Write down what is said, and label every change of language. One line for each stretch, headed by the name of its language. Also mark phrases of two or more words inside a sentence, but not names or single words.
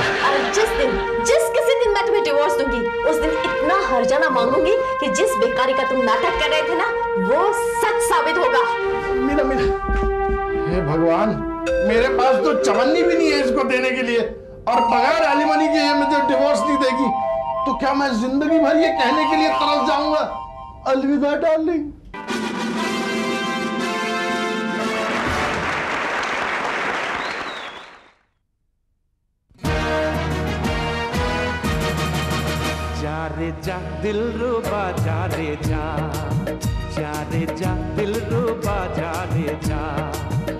Hindi: और जिस किसी दिन मैं तुम्हें डिवोर्स दूंगी, उस दिन इतना हर्जाना मांगूंगी कि जिस बेकारी का तुम नाटक कर रहे थे ना, वो सच साबित होगा। मीरा, हे भगवान, मेरे पास तो चवन्नी भी नहीं है इसको देने के लिए, और बगैर एलिमनी के ये मुझे डिवोर्स नहीं देगी, तो क्या मैं जिंदगी भर ये कहने के लिए तरस जाऊंगा अलविदा डार्लिंग। जा रे जा दिल रुबा जा रे जा, जा रे जा दिल रुबा जा रे जा।